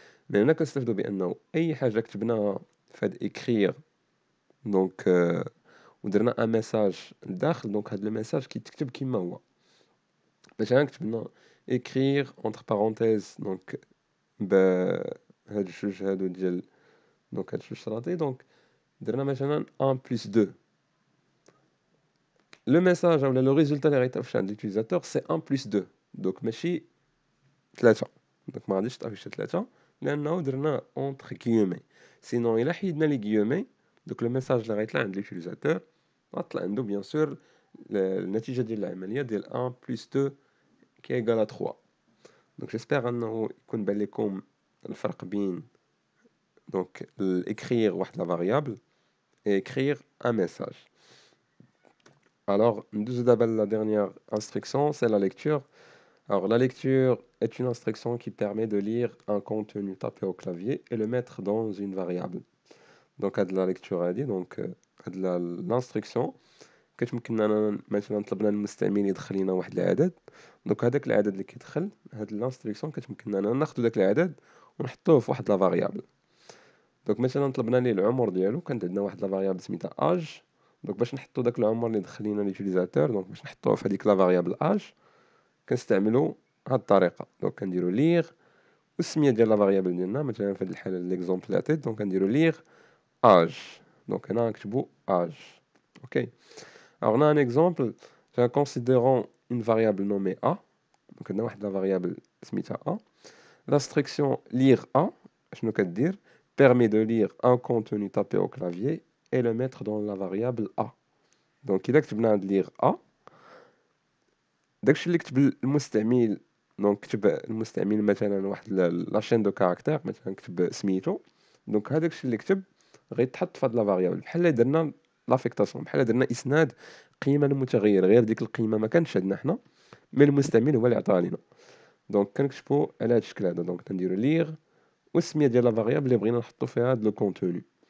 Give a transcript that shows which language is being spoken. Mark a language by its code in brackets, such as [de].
[ar] من هنا كنستافدوا بانه اي حاجه كتبناها في هاد écrire دونك ودرنا ان ميساج لداخل، دونك هاد الميساج كيتكتب كيما هو. مثلا كتبنا écrire [fr] entre parenthèses [ar] donc هاد الجوج هادو ديال donc هاد الجوج شراطي donc درنا مثلا 1 plus 2. [fr] Le message ou le résultat [ar] اللي غيتافش عند l'utilisateur c'est 1 plus 2 donc ماشي 3 donc ما غاديش تافيش 3 لانه درنا entre guillemets sinon الا حيدنا لي guillemets donc le message اللي غيطلع عند l'utilisateur غطلع عنده bien sûr النتيجه ديال العمليه ديال 1 plus 2 [fr] qui est égal à 3. [ar] donc j'espère انه يكون بان لكم الفرق بين donc écrire واحد [fr] la variable et écrire un message. Alors, la dernière instruction, c'est la lecture. Alors, la lecture est une instruction qui permet de lire un contenu tapé au clavier et le mettre dans une variable. [ar] Donc, la lecture a dit, donc, l'instruction, كتمكننا مثلا طلبنا المستعمل يدخل لنا واحد العدد دونك هذاك العدد اللي كيدخل هاد الانستركسيون كتمكننا ناخذ داك العدد ونحطوه في واحد لا فاريابل. دونك مثلا طلبنا ليه العمر ديالو كانت عندنا واحد لا فاريابل سميتها اج دونك باش نحطو داك العمر اللي دخل لينا ليوتيليزاتور دونك باش نحطوه في هذيك لا فاريابل اج كنستعملوا هاد الطريقه دونك كنديروا ليغ والسميه ديال لا فاريابل ديالنا مثلا في هاد الحاله ليكزومبل اللي عطيت دونك كنديروا ليغ اج دونك هنا نكتبوا اج. [fr] اوكي alors on a un exemple considérons une variable nommée a donc on a واحد la variable [ar] سميتها [fr] a. L'instruction lire a [ar] شنو كدير [fr] permet de lire un contenu tapé au clavier et le mettre dans la variable a. [ar] donc إذا كتبنا عند [fr] lire a [ar] داكشي اللي كتب المستعمل دونك كتب المستعمل مثلا واحد لا شين دو كاركتير مثلا كتب سميتو دونك هذاك الشيء اللي كتب غيتحط في هاد لا فاريابل بحال اللي درنا لافيكتاسيون بحال درنا اسناد قيمه للمتغير غير ديك القيمه ما كانتش عندنا حنا مي المستعمل هو اللي عطاها لينا دونك كنكتبوا على هاد الشكل هذا دونك كنديروا ليغ والسميه ديال لا فاريابل اللي بغينا نحطوا فيها هاد لو كونتوني